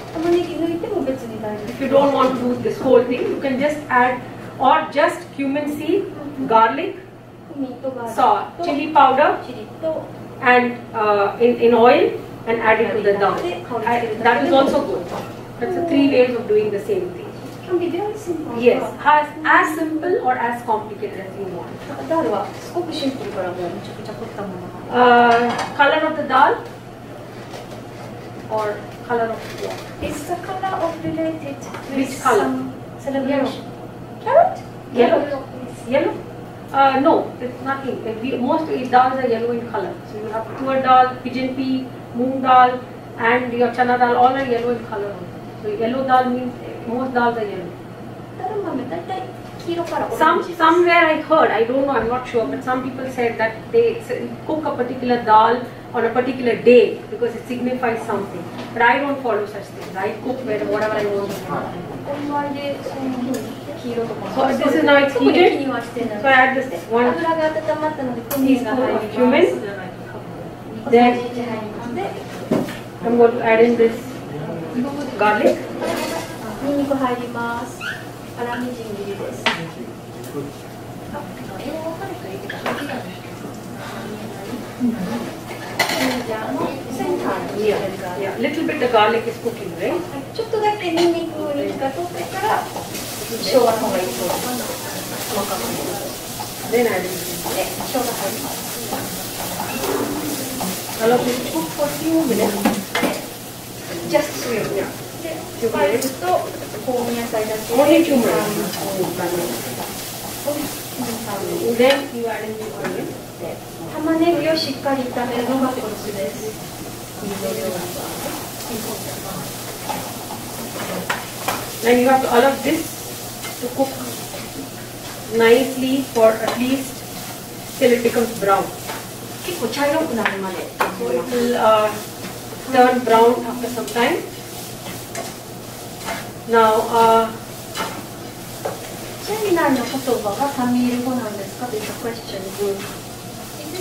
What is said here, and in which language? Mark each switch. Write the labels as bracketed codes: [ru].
[en] If you don't want to do this whole thing, you can just add or just cumin seed, garlic, salt, chili powder and in oil and add it to the dal. That is also good. That's the 3 ways of doing the same thing. Can be very simple. Yes, as simple or as complicated as you want. [ja] ダルはすごくシンプルからもうめちゃくちゃ凝ったものが。 [en] Color of the dal or color of what? Is the color of related with Which color? some celebration? Carrot? Yellow. Yellow? No, it's nothing. Most dals are yellow in color. So you have tur dal, pigeon pea, moong dal, and your chana dal, all are yellow in color. So yellow dal means most dals are yellow. [ja] ダル豆大体黄色からオレンジ。 [en] Somewhere I heard, I don't know, I'm not sure, but some people said that they cook a particular dal on a particular day because it signifies something. But I don't follow such things. I cook whatever I want to cook. [ja] お祝いでそういうふうに黄色とか。 [en] So this is now it's [ja] 特に気 [en] heated. [ja] にはしてない。 [en] So I add this one [ja] 油が温まったのでクミンが入ります。 [en] cumin. [ja] 小さじ1入ります。で、 [en] I'm going to add in this garlic. [ja] ニンニク入ります。粗みじん切りです。じゃあセンターに [en] Yeah, little bit the garlic is cooking, right? [ja] ちょっとだけニンニクに火が通ってから生姜の方がいいそうです。細かく。 [en] Then add in [ja] で、生姜入ります。 [en] allow this to cook for few minutes. Just swim. [ja] で、スパイスと香味野菜だけで [en] Only 2 minutes. [ja] で、 [en] Then you add in the onion. [ja] 玉ねぎをしっかり炒めるのがコツです。インド料理は。 [en] Then you have to allow this to cook nicely for at least till it becomes brown. [ja] 結構茶色くなるまで。 [en] So it will turn brown after some time. Now, [ja] チェンナイの言葉がタミール語なんですかという question. タミール from チェンナイ